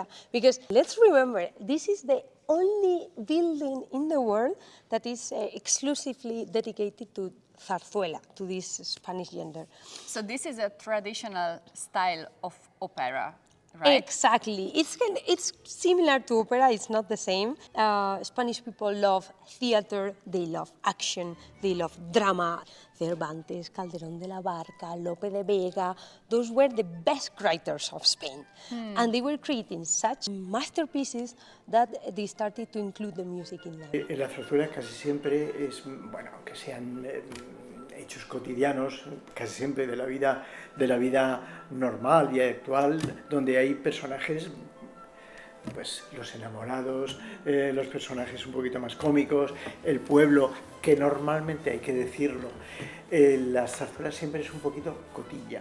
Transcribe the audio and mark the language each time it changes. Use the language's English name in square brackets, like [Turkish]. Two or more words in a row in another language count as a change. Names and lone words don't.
[English] Because let's remember, this is the only building in the world that is exclusively dedicated to zarzuela, to this Spanish genre. So this is a traditional style of opera. right? Exactly. It's similar to opera, it's not the same. Spanish people love theater, they love action, they love drama. Cervantes, Calderón de la Barca, Lope de Vega, those were the best writers of Spain. And they were creating such masterpieces that they started to include the music in them. [Spanish] En la zarzuela casi siempre es, bueno, aunque sean hechos cotidianos, casi siempre de la vida normal y actual, donde hay personajes, pues los enamorados, los personajes un poquito más cómicos, el pueblo, que normalmente hay que decirlo, las zarzuelas siempre es un poquito cotilla.